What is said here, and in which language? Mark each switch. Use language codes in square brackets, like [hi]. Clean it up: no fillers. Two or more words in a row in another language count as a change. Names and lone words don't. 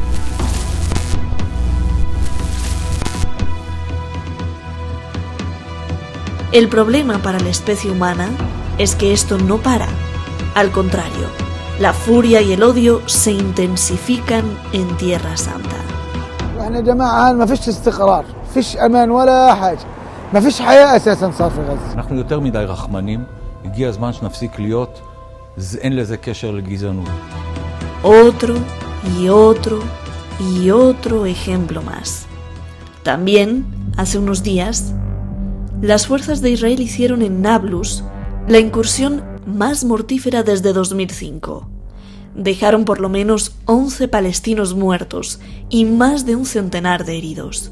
[es] El problema para la especie humana es que esto no para. Al contrario, la furia y el odio se intensifican en Tierra Santa. [ar] احنا يا جماعه ما فيش استقرار، فيش امان ولا حاجه، ما فيش حياه اساسا صار في غزه. [he] אנחנו יותר מדי רחמנים, הגיע הזמן שנפסיק להיות, אין לזה קשר לגזענות. [es] Otro y otro y otro ejemplo más. También, hace unos días, las fuerzas de Israel hicieron en Nablus la incursión más mortífera desde 2005. Dejaron por lo menos 11 palestinos muertos y más de un centenar de heridos.